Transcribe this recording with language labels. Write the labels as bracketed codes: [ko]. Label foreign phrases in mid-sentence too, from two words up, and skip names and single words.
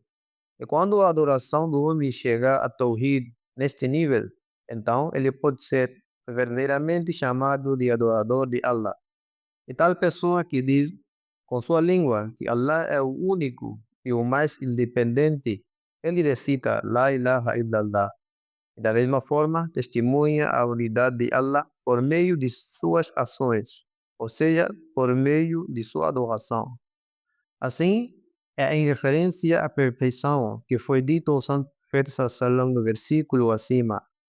[pt] E quando a adoração do homem chegar a Tawhid neste nível, então ele pode ser verdadeiramente chamado de adorador de Allah. E tal pessoa que diz com sua língua que Allah é o único e o mais independente, ele recita [ar] لا إله إلا الله. [pt] E da mesma forma, testemunha a unidade de Allah por meio de suas ações, ou seja, por meio de sua adoração. Assim, é em referência à perfeição que foi dito ao Santo Profeta Sallallahu no versículo acima.